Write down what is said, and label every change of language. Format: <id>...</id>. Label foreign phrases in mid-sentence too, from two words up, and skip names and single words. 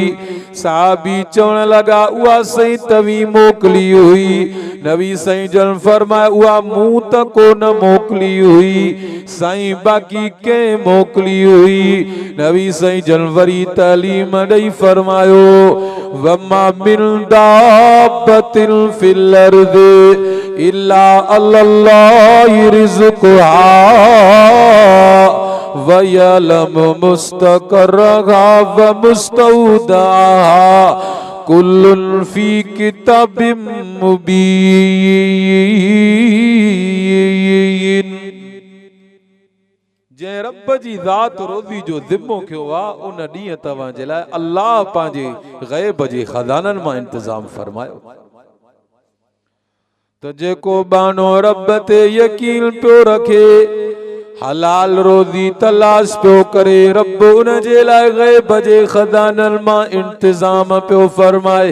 <sd>साहबी चवण लगा उहा साईं तवी मोकली हुई। नबी साईं जन फरमाया उहा मूं त कोन मोकली हुई, साईं बाक़ी कंहिं मोकली हुई। नबी साईं जन वरी तालीम ॾेई फरमायो</sd> <ar>وما من دابة في الأرض إلا الله رزقها ويعلم مستقرها ومستودعها كل في كتاب مبين.</ar> <sd>जै रब जी ज़ात रोज़ी जो ज़िम्मो कयो आहे, उन ॾींहुं तव्हां जे लाइ अल्लाह पंहिंजे ग़ैब जे खज़ाननि मां इंतज़ाम फरमायो। त जेको बानो रब ते यकीन पियो रखे, हलाल रोज़ी तलाश पियो करे, रब उन जे लाइ ग़ैब जे खज़ाननि मां इंतज़ाम पियो फरमाए।</sd>